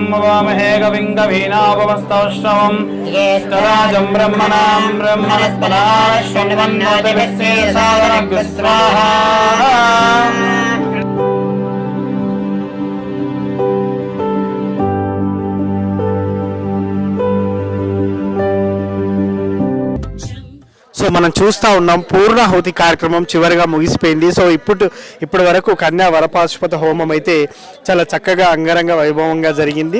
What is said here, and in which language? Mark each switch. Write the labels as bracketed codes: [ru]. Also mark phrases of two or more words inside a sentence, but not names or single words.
[sa] वामहे कविं कवीनापमस्तौष्णवं ज्येष्ठराजं ब्रह्मणां ब्रह्मणस्पदाः शृण्वन्नोतिभिस्ते सादरं स्वाहा। [te] సో మనం చూస్తూ ఉన్నాం పూర్ణాహుతి కార్యక్రమం చివరిగా ముగిసిపోయింది. సో ఇప్పటి వరకు కన్యా వరపాశుపత హోమం అయితే చాలా చక్కగా అంగరంగ వైభవంగా జరిగింది.